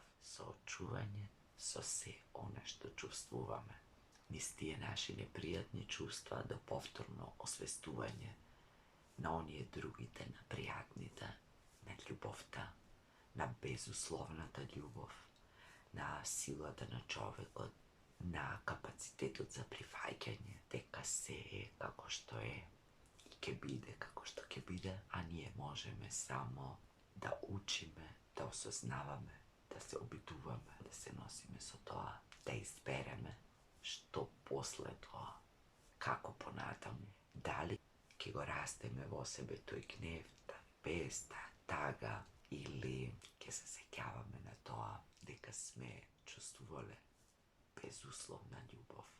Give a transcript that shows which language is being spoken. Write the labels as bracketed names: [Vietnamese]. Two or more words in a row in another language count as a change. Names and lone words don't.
[Macedonian] Соочување со се она што чувствуваме. Низ тие наши непријатни чувства до повторно освестување на оние другите, на пријатните, на љубовта, на безусловната љубов, на силата на човекот, на капацитетот за прифаќање дека се е како што е и ке биде како што ке биде, а ние можеме само да учиме, да осознаваме, да се обидуваме, да се носиме со тоа, да избереме што после тоа, како понатаму, дали ќе го растеме во себе тој гнев, бес, тага, или ќе се сеќаваме на тоа дека сме чувствувале безусловна љубов,